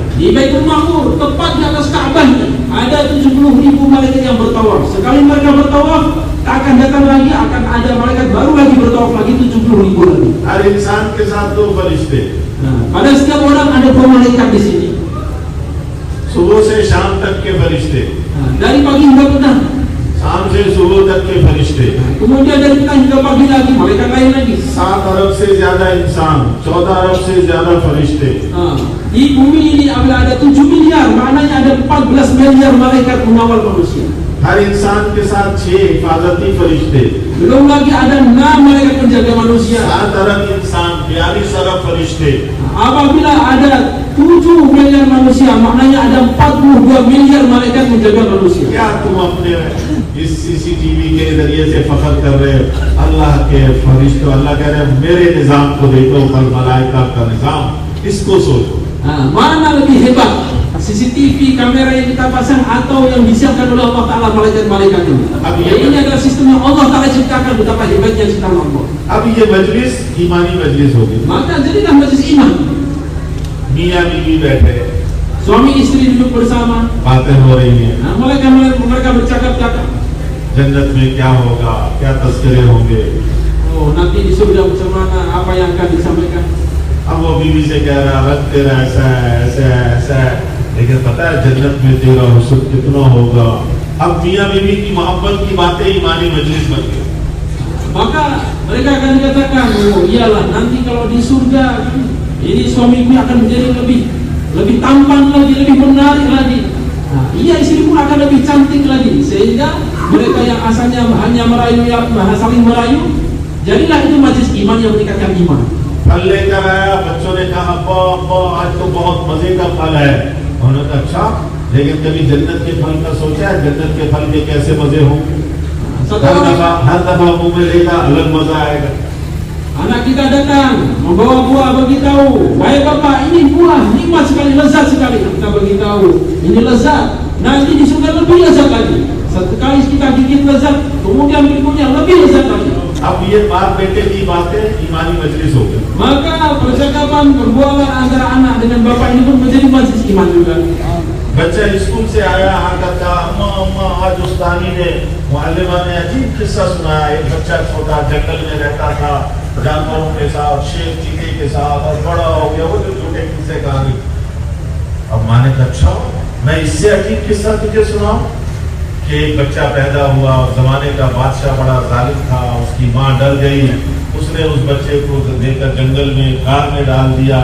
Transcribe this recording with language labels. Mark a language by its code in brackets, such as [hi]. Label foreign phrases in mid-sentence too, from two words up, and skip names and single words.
[ms] Di Baitul Ma'mur, tepat di atas Ka'bah ini, ada 70.000 malaikat yang bertawaf. Sekali mereka bertawaf, tak akan datang lagi, akan ada malaikat baru lagi bertawaf lagi 70.000 lagi. [hi] हर इंसान के साथ दो फरिश्ते, [ms] Pada setiap orang ada dua malaikat di sini. [hi] सुबह से शाम तक के फरिश्ते, [ms] Dari pagi hingga petang. [hi] शाम से सुबह तक के फरिश्ते, [ms] Kemudian dari petang hingga pagi lagi malaikat lain lagi. [hi] 7 अरब से ज्यादा इंसान, 14 अरब से ज्यादा फरिश्ते, [ms] Di bumi ini apabila ada 7 miliar, maknanya ada 14 miliar malaikat mengawal manusia. [hi] हर इंसान के साथ 6 हिफाजती फरिश्ते, [ms] Belum lagi ada 6 malaikat penjaga manusia. [hi] 7 अरब इंसान, 42 अरब फरिश्ते, [ms] Apabila ada 7 miliar manusia, maknanya ada 42 miliar malaikat menjaga manusia. [hi] क्या तुम अपने इस सीसीटीवी के जरिए से फख्र कर रहे हो? अल्लाह के फरिश्तों, अल्लाह कह रहे हैं मेरे निजाम को देखो, फल मलाइका का निजाम, इसको सोचो। [ms] Mana lebih hebat, CCTV kamera yang kita pasang atau yang disiapkan oleh Allah Ta'ala malaikat-malaikat ini? Ini adalah sistem yang Allah Ta'ala ciptakan, betapa hebatnya ciptaan Allah. [hi] अब ये मजलिस ईमानी मजलिस होगी, [ms] Maka jadilah majelis iman. [hi] मियाँ बीवी बैठे, [ms] Suami istri duduk bersama, [hi] बातें हो रही हैं, [ms] mereka bercakap-cakap. [hi] जन्नत में क्या होगा, क्या तस्करे होंगे। [ms] Oh, nanti di surga macam mana, apa yang akan disampaikan? [hi] अब वो बीवी से कह रहा रख तेरा ऐसा है, ऐसा है, ऐसा है, लेकिन पता है जन्नत में तेरा हुस्न कितना होगा। अब मियां बीवी की मोहब्बत की बातें ईमानी मजलिस बन गई। [ms] Maka mereka akan dikatakan, oh iyalah nanti kalau di surga ini suamiku akan menjadi lebih tampan lagi, lebih menarik lagi. Nah, iya istrimu akan lebih cantik lagi, sehingga mereka yang asalnya hanya merayu, saling merayu, jadilah itu majlis iman yang meningkatkan iman. [hi] फल लेकर आया, बच्चों ने कहा अब्बा अब्बा आज तो बहुत मजे का फल है। उन्होंने कहा अच्छा, लेकिन कभी जन्नत के फल का सोचा है? जन्नत के फल के कैसे मजे हों? हर दफा मुंह में लेगा अलग मजा आएगा। [ms] Anak kita datang membawa buah, beritahu, wahai bapak, ini buah nikmat sekali, lezat sekali. Kita beritahu, ini lezat, nanti di surga lebih lezat lagi. Satu kali kita gigit lezat, kemudian berikutnya lebih lezat lagi. [hi] अब ये बाप बेटे की बातें ईमानी मजलिस हो गई। [ms] Maka percakapan perbualan antara anak dengan bapak ini pun menjadi majlis iman juga. [hi] बच्चा स्कूल से आया, आकर कहा अम्मा अम्मा आज उस्तानी ने मुअल्लिमा ने अजीब किस्सा सुनाया। एक बच्चा छोटा जंगल में रहता था जानवरों के साथ, शेर चीते के साथ, और बड़ा हो गया। वो जो झूठे किस्से कहानी। अब माँ ने कहा अच्छा, मैं इससे अजीब किस्सा तुझे सुनाऊं कि एक बच्चा पैदा हुआ, जमाने का बादशाह बड़ा जालिम था, उसकी माँ डर गई, उसने उस बच्चे को लेकर जंगल में कार में डाल दिया।